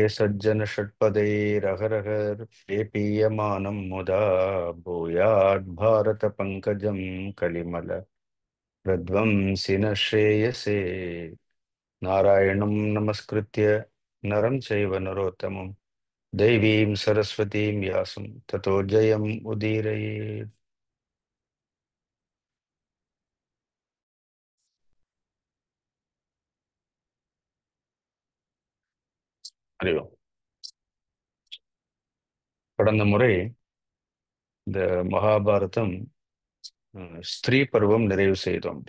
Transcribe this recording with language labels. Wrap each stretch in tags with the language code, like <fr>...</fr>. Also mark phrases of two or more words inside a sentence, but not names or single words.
<sa>सज्जनषट्पदैरहरहर्षेपीयमानं मुदा भूयात् भारतपङ्कजं कलिमल प्रध्वंसिन श्रेयसे नारायणं नमस्कृत्य नरं चैव नरोत्तमं दैवीं सरस्वतीं व्यासं ततो जयम् उदीरयेत्. हरि ओम्.</sa> <ta>கடந்த முறை இந்த மகாபாரதம் ஸ்திரீ பருவம் நிறைவு செய்தோம்.</ta>